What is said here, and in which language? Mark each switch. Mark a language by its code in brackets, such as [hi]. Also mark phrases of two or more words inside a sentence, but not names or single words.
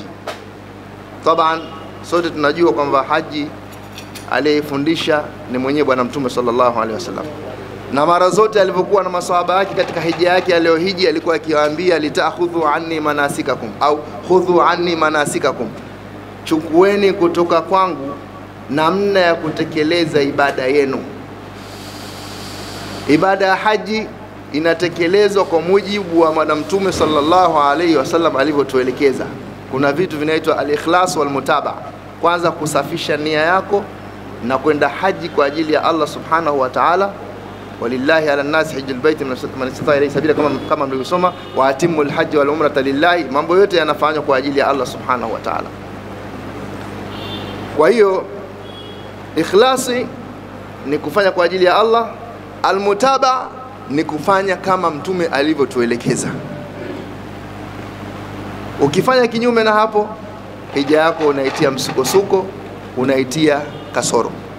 [sw] Taban sote tunajua kwamba haji aliyefundisha ni mwenyewe Bwana Mtume [ar] صلى الله عليه وسلم, [sw] na mara zote alivyokuwa na maswahaba yake katika hija yake aliyohiji, alikuwa akiwaambia [ar] لتأخذوا عني مناسككم أو خذوا عني مناسككم, [sw] chukueni kutoka kwangu namna ya kutekeleza ibada yenu. Ibada ya haji inatekelezwa kwa mujibu wa Bwana Mtume [ar] صلى الله عليه وسلم [sw] alivyotuelekeza. Kuna vitu vinaitwa [ar] الإخلاص والمتابعة. [sw] Kwanza kusafisha nia yako na kwenda haji kwa ajili ya Allah [ar] سبحانه وتعالى. ولله على الناس حج البيت من استطاع إليه سبيلا, [sw] kama mlivyosoma, [ar] وأتموا الحج والعمرة لله. [sw] Mambo yote yanafanywa kwa ajili ya Allah [ar] سبحانه وتعالى. [sw] Kwa hiyo ikhlasi ni kufanya kwa ajili ya Allah, almutaba ni kufanya kama Mtume alivyotuelekeza. Ukifanya kinyume na hapo, hija yako unaitia msukosuko, unaitia kasoro.